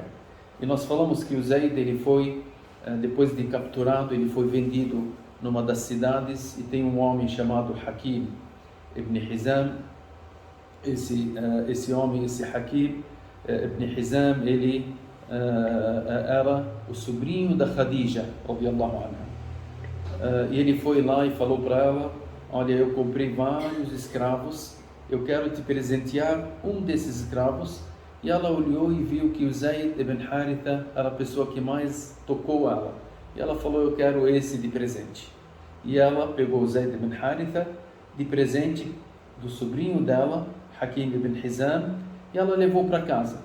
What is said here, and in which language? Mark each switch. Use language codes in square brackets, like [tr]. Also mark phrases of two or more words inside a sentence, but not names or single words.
[pt] E nós falamos que o Zayd, ele foi, depois de capturado, ele foi vendido numa das cidades, e tem um homem chamado Hakim ibn Hizam. Esse homem, esse Hakim ibn Hizam, ele era o sobrinho da Khadija, [ar] رضي الله عنها. [pt] E ele foi lá e falou para ela: olha, eu comprei vários escravos, eu quero te presentear um desses escravos. E ela olhou e viu que o Zayd ibn Haritha era a pessoa que mais tocou ela. E ela falou: eu quero esse de presente. E ela pegou o Zayd ibn Haritha de presente do sobrinho dela, Hakim ibn Hizam, e ela levou para casa.